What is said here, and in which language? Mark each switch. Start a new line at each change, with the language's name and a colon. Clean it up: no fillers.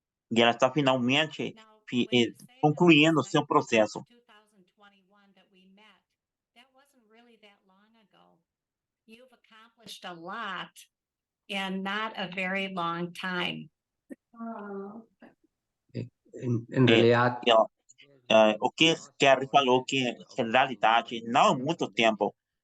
Portuguese: E ela está finalmente concluindo seu processo.
English: 2021 that we met, that wasn't really that long ago. You've accomplished a lot in not a very long time.
Spanish: en realidad
Portuguese: O que Kerry falou que, em realidade, não é muito tempo.